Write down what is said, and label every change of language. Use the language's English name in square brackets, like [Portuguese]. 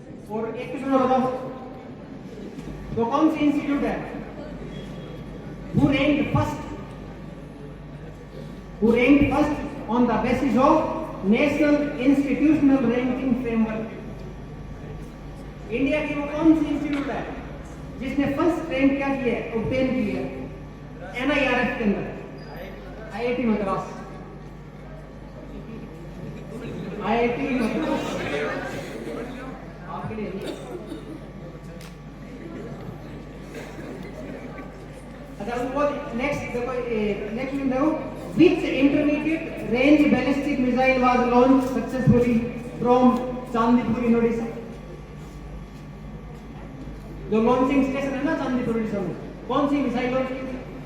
[Hindi] और एक क्वेश्चन और बताओ, तो कौन सी इंस्टीट्यूट है [English] who ranked first on the basis of National Institutional Ranking Framework? [Hindi] India की वो कौन सी इंस्टीट्यूट है जिसने फर्स्ट रैंक क्या किया है, ऑब्टेन किया है NIRF के अंदर? IIT मद्रास। IIT मद्रास आपके लिए नहीं। अच्छा, वो नेक्स्ट देखो, नेक्स्ट में देखो, [English] which intermediate range ballistic missile was launched successfully from Chandipur in Odisha? [Hindi] जो लॉन्चिंग स्टेशन है ना चांदीपुर ओडिशा में, कौन सी मिसाइल लॉन्च की थी?